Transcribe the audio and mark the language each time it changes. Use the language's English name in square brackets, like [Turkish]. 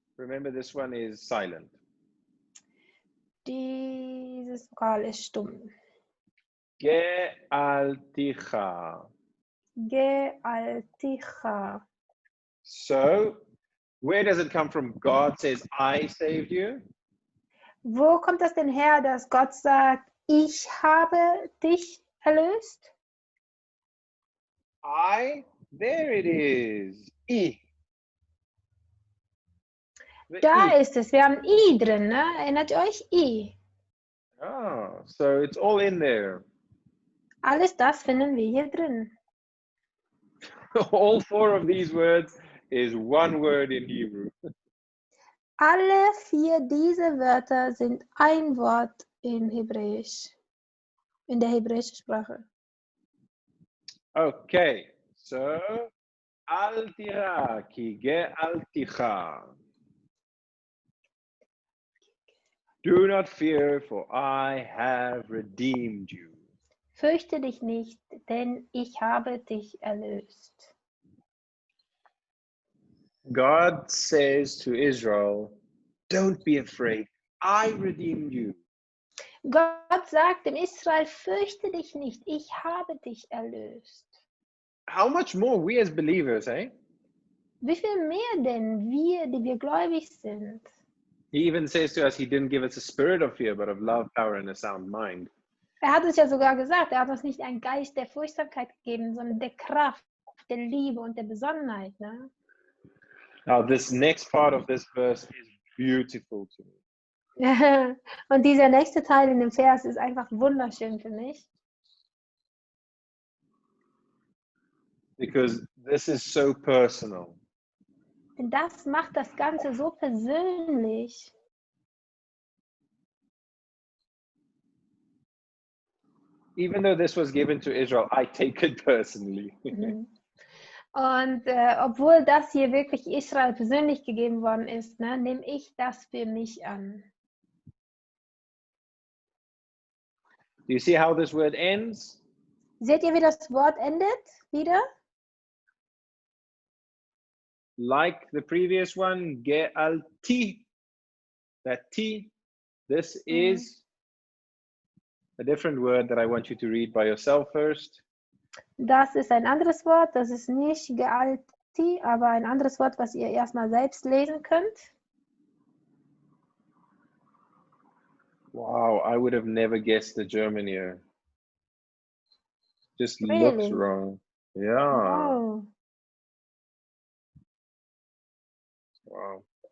[English] Remember, this one is silent. [German] Dieses Vokal ist stumm. [Hebrew] Ge'alticha. Gealticha. [English] So, where does it come from? God says, I saved you. [German] Wo kommt das denn her, dass Gott sagt, ich habe dich erlöst? [English] There it is. I. The [German] Da [English] I. [German] ist es. Wir haben I drin, ne? Erinnert ihr euch? I. [English] Oh, so it's all in there. [German] Alles das finden wir hier drin. [English] All four of these words is one word in Hebrew. [German] Alle vier diese Wörter sind ein Wort in Hebräisch, in der hebräischen Sprache. [English] Okay, so [Hebrew] altira ki ge'alticha. [English] Do not fear, for I have redeemed you. [German] Fürchte dich nicht, denn ich habe dich erlöst. [English] God says to Israel, don't be afraid, I redeemed you. [German] Gott sagt dem Israel, fürchte dich nicht, ich habe dich erlöst. [English] How much more we as believers, eh? [German] Wie viel mehr denn wir, die wir gläubig sind? [English] He even says to us, he didn't give us a spirit of fear, but of love, power, and a sound mind. [German] Hat uns ja sogar gesagt, er hat uns nicht einen Geist der Furchtsamkeit gegeben, sondern der Kraft, der Liebe und der Besonnenheit. Ne? [English] Now, this next part of this verse is beautiful to me. [German] Und dieser nächste Teil in dem Vers ist einfach wunderschön für mich. [English] Because this is so personal. [German] Denn das macht das Ganze so persönlich. [English] Even though this was given to Israel, I take it personally. [German] Und obwohl das hier wirklich Israel persönlich gegeben worden ist, ne, nehme ich das für mich an. [English] Do you see how this word ends? [German] Seht ihr, wie das Wort endet? Wieder? [English] Like the previous one, ge'alti. That T, this is a different word that I want you to read by yourself first. [German] Das ist ein anderes Wort, das ist nicht gealti, aber ein anderes Wort, was ihr erstmal selbst lesen könnt. [English] Wow, I would have never guessed the German here. Just looks Really? wrong. Yeah. Wow. Wow.